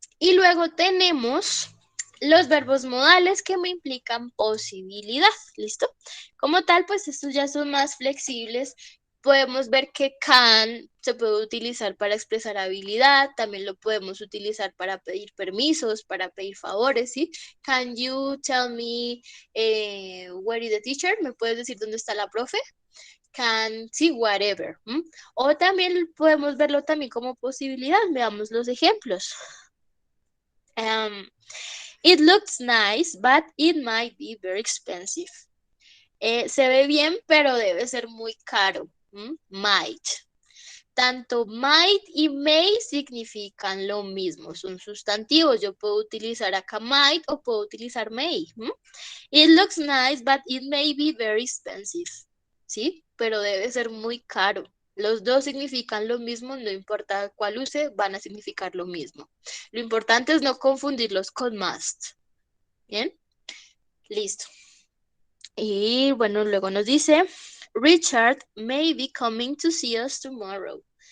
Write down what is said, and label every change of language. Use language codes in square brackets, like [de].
[es] Y luego tenemos los verbos modales que me implican posibilidad, ¿listo? Como tal, pues estos ya son más flexibles. Podemos ver que can se puede utilizar para expresar habilidad, también lo podemos utilizar para pedir permisos, para pedir favores, ¿sí? [en] Can you tell me where is the teacher? [es] ¿Me puedes decir dónde está la profe? Can, sí, whatever. O también podemos verlo también como posibilidad. Veamos los ejemplos. [en] It looks nice, but it might be very expensive. [es] Se ve bien, pero debe ser muy caro. Might. Tanto might y may significan lo mismo, son sustantivos. Yo puedo utilizar acá might o puedo utilizar may. [en] It looks nice, but it may be very expensive. [es] ¿Sí? Pero debe ser muy caro. Los dos significan lo mismo, no importa cuál use, van a significar lo mismo. Lo importante es no confundirlos con must. ¿Bien? Listo. Y bueno, luego nos dice, Richard may be coming to see us tomorrow.